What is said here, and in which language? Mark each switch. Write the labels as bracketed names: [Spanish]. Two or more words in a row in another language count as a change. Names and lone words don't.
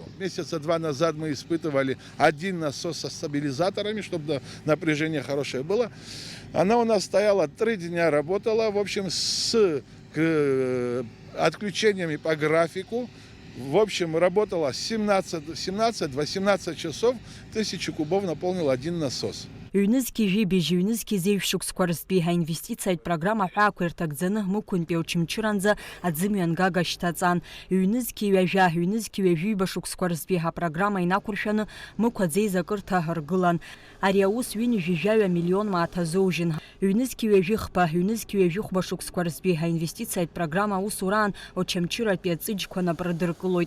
[Russian] Месяца 2 назад мы испытывали 1 насос со стабилизаторами, чтобы напряжение хорошее было. Она у нас стояла 3 дня, работала, в общем, с отключениями по графику. В общем, работала 17-18 часов, 1000 кубов наполнил 1 насос. [Abkhazian] Ҩнызқьи жәибжь, ҩнызқьи зеиҩшықәсқәа рзтәи ҳаинвестициатә программа ҳәаақәа ирҭагӡаны Мықәынтәи Очамчыранӡа аӡымҩан гага шьҭаҵан. Ҩнызқьи ҩажәа, ҩнызқьи ҩажәиба шықәсқәа рзтәи ҳапрограмма инақәыршәаны Мықә аӡеизакырҭа ҳаргылан. Ари аус ҩынҩажәижәаҩа миллион мааҭ ҩнызқьи ҩажәихба, ҩнызқьи ҩажәихәба шықәсқәа рзтәи ҳаинвестициатә программа аусураан Очамчыратәи аҵыџьқәа напрыдыркылоит.